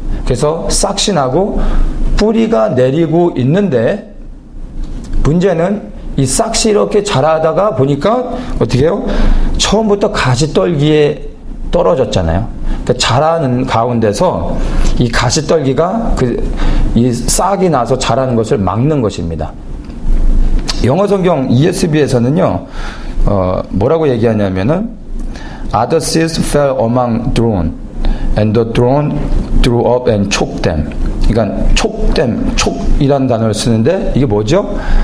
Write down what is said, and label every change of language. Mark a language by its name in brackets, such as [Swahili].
[Korean] 그래서 싹이 나고 뿌리가 내리고 있는데, 문제는 이 싹이 이렇게 자라다가 보니까 어떻게 해요? 처음부터 가지떨기에 떨어졌잖아요. 그러니까 자라는 가운데서 이 가지떨기가 이 싹이 나서 자라는 것을 막는 것입니다. 영어 성경 ESV에서는요, 뭐라고 얘기하냐면은, [English] other seeds fell among thorns, and the thorn drew up and choked them. [Korean] 그러니까 촉이라는 단어를 쓰는데, 이게 뭐죠?